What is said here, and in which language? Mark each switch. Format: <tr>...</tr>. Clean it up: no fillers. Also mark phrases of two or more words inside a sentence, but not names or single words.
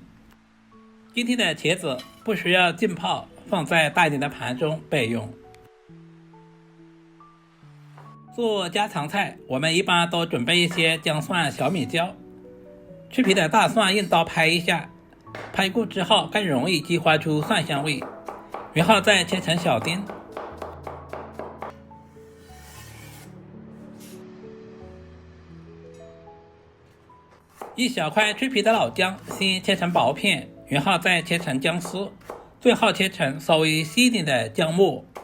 <zh>今天的茄子不需要浸泡，放在大一點的盤中備用。做家常菜，我們一般都準備一些姜蒜、小米椒。去皮的大蒜用刀拍一下，拍過之後更容易激发出蒜香味，然後再切成小丁。一小塊去皮的老姜先切成薄片，然後再切成姜絲，最後切成稍微細一點的姜末。</zh>